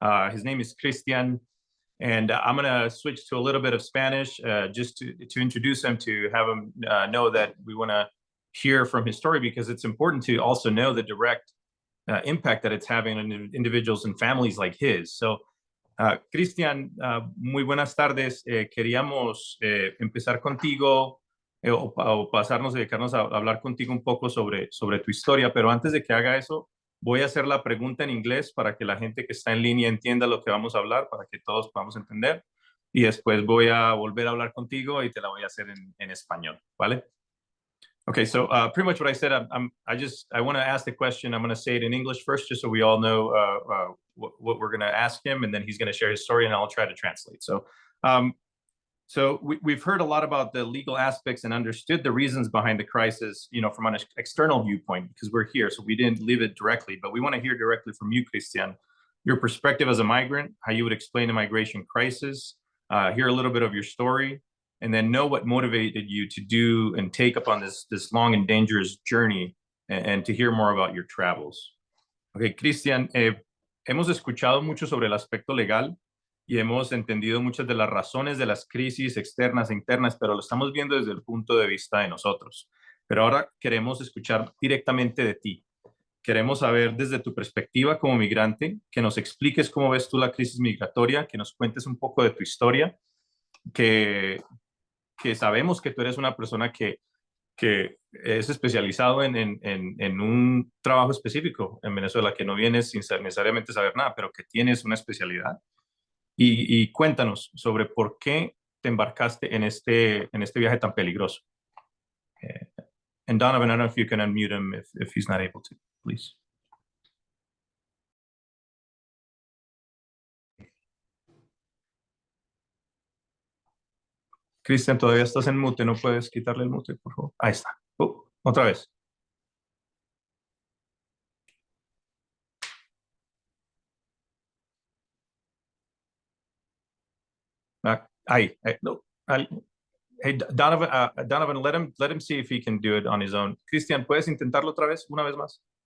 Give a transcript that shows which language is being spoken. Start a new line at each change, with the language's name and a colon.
English: His name is Christian. And I'm going to switch to a little bit of Spanish just to introduce him, to have him know that we want to hear from his story, because it's important to also know the direct impact that it's having on individuals and families like his.
Spanish: So, Cristian, muy buenas tardes. Queríamos empezar contigo o pasarnos, dedicarnos a hablar contigo un poco sobre tu historia, pero antes de que haga eso, voy a hacer la pregunta en inglés para que la gente que está en línea entienda lo que vamos a hablar, para que todos podamos entender. Y después voy a volver a hablar contigo y te la voy a hacer en español, ¿vale?
English: Okay, so pretty much what I said, I want to ask the question. I'm going to say it in English first, just so we all know what we're going to ask him, and then he's going to share his story, and I'll try to translate. So, we've heard a lot about the legal aspects and understood the reasons behind the crisis, from an external viewpoint, because we're here, so we didn't live it directly. But we want to hear directly from you, Cristian, your perspective as a migrant, how you would explain the migration crisis, hear a little bit of your story, and then know what motivated you to do and take up on this long and dangerous journey, and to hear more about your travels.
Spanish: Okay, Cristian, hemos escuchado mucho sobre el aspecto legal y hemos entendido muchas de las razones de las crisis externas e internas, pero lo estamos viendo desde el punto de vista de nosotros. Pero ahora queremos escuchar directamente de ti. Queremos saber desde tu perspectiva como migrante, que nos expliques cómo ves tú la crisis migratoria, que nos cuentes un poco de tu historia, que sabemos que tú eres una persona que es especializado en un trabajo específico en Venezuela, que no vienes sin necesariamente saber nada, pero que tienes una especialidad. Y cuéntanos sobre por qué te embarcaste en este viaje tan peligroso.
English: And Donovan, I don't know if you can unmute him if he's not able to, please.
Spanish: Cristian, todavía estás en mute, ¿no puedes quitarle el mute, por favor? Ahí está. Otra vez. Ahí. No.
English: Hey, Donovan, let him see if he can do it on his own.
Spanish: Cristian, ¿puedes intentarlo otra vez, una vez más?